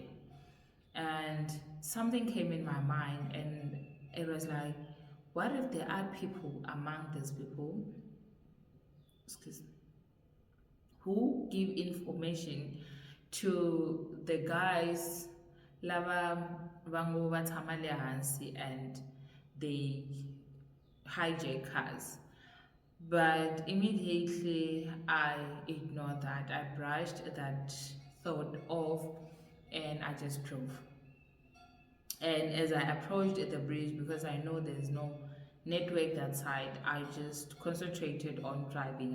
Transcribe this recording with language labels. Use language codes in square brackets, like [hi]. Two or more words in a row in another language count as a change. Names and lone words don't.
[en] And something came in my mind, and it was like, what if there are people among these people, excuse me, who give information to the guys [ts] lava vangu vatshama le hansi [en] and they hijack cars? But immediately I ignored that. I brushed that thought off and I just drove. And as I approached the bridge, because I know there's no network that side, I just concentrated on driving.